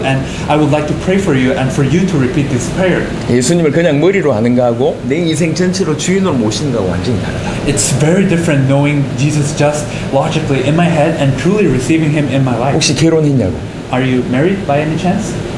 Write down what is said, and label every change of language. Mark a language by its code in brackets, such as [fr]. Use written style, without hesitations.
[en] And I would like to pray for you and for you to repeat this prayer. [ko] 예수님을 그냥 머리로 아는 거하고 내 인생 전체로 주인으로 모시는 거하고 완전히 다르다. [en] It's very different knowing Jesus just logically in my head and truly receiving Him in my life. [ko] 혹시 결혼했냐고? [en] Are you married by any chance?